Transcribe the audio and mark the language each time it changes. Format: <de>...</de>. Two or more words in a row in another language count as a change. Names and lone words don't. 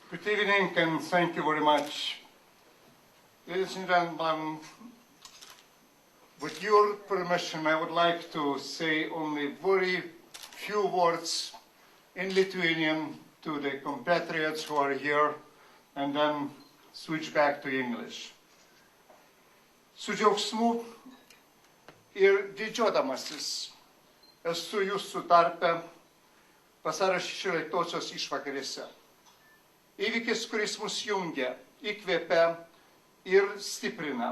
<en>evening and thank you very much. Ladies and gentlemen, with your permission, I would like to say only very few words in Lithuanian to the compatriots who are here and then switch back to English.</en> <lt>Su džiaugsmu ir didžiuodamasis esu jūsų tarpe Vasario 16-osios išvakarėse. Įvykis, kuris mus jungia, įkvėpia ir stiprina.</lt>